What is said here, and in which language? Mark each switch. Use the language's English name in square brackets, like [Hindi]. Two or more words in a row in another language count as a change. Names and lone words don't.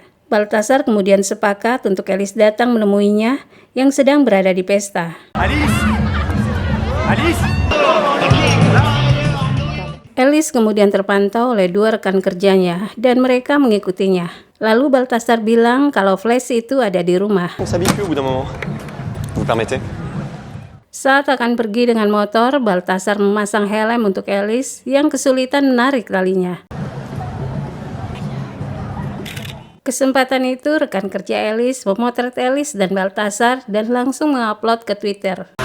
[Indonesian] Baltasar kemudian sepakat untuk Alice datang menemuinya yang sedang berada di pesta. Alice! Alice! Alice kemudian terpantau oleh 2 rekan kerjanya dan mereka mengikutinya. Lalu Baltasar bilang kalau flash itu ada di rumah. [French] On s'habitue au bout d'un moment. Vous permettez? [Indonesian] Saat akan pergi dengan motor, Baltasar memasang helm untuk Alice yang kesulitan menarik talinya. Kesempatan itu, rekan kerja Alice memotret Alice dan Baltasar dan langsung mengupload ke Twitter.